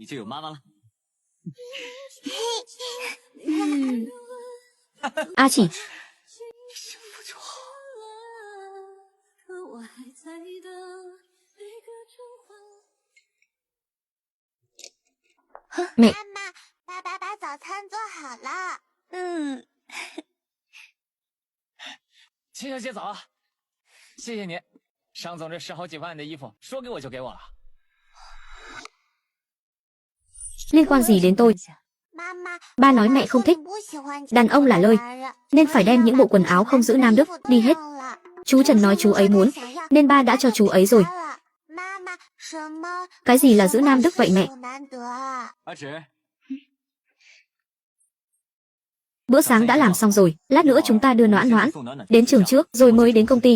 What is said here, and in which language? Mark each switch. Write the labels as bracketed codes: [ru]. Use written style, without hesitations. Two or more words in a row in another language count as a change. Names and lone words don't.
[vi] A Chỉ. Mẹ. [zh] 爸爸把早餐做好了。秦小姐早，谢谢你。商总这10好几万的衣服，说给我就给我了。 [vi] Liên quan gì đến tôi? Ba nói mẹ không thích đàn ông lả lơi, nên phải đem những bộ quần áo không giữ nam đức đi hết. Chú Trần nói chú ấy muốn, nên ba đã cho chú ấy rồi. Cái gì là giữ nam đức vậy mẹ? Bữa sáng đã làm xong rồi, lát nữa chúng ta đưa Noãn Noãn đến trường trước rồi mới đến công ty.